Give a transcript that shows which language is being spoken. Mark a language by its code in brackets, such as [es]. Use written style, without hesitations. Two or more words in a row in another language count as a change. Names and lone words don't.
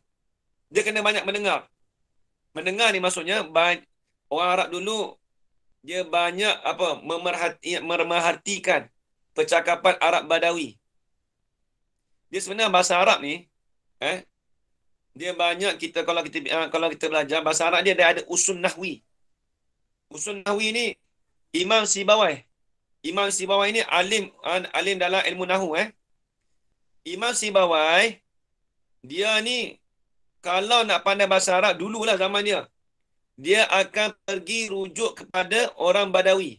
[ms] Dia kena banyak mendengar. Mendengar ni maksudnya orang Arab dulu dia banyak memerhatikan percakapan Arab Badawi. Dia sebenarnya bahasa Arab ni dia banyak kalau kita belajar bahasa Arab dia ada usul nahwi. Usul nahwi ni Imam Sibawai ni alim dalam ilmu nahwu Imam Sibawai dia ni kalau nak pandai bahasa Arab dululah zaman dia akan pergi rujuk kepada orang Badawi.